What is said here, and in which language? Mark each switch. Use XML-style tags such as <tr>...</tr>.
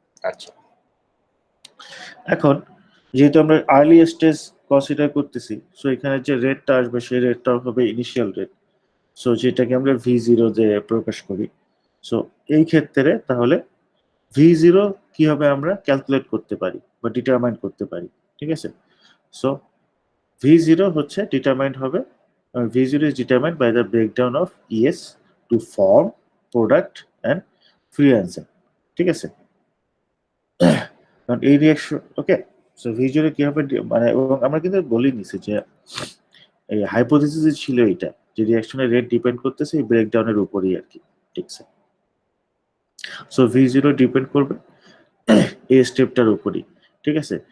<bn>আচ্ছা, এখন যেহেতু আমরা আর্লি স্টেজ কনসিডার করতেছি, সো এখানে যে রেটটা আসবে সেই রেটটা হবে ইনিশিয়াল রেট, সো যেটাকে আমরা V0 দিয়ে প্রকাশ করি। সো এই ক্ষেত্রে তাহলে V0 কিভাবে আমরা ক্যালকুলেট করতে পারি বা ডিটারমাইন করতে পারি। ঠিক আছে, সো V0 হচ্ছে ডিটারমাইন্ড হবে,</bn> <en>V0 is determined by the breakdown of ES to form product and free enzyme।</en> <bn>ঠিক আছে, কারণ এই রিঅ্যাকশন, ওকে, সো V0 কিভাবে মানে, এবং আমরা কিন্তু বলে নিছি যে এই হাইপোথিসিস ছিল এইটা, যে রিঅ্যাকশনের রেট ডিপেন্ড করতেছে এই ব্রেকডাউনের উপরেই আর কি, ঠিক আছে। সো V0 ডিপেন্ড করবে এই স্টেপটার উপরই, ঠিক আছে।</bn>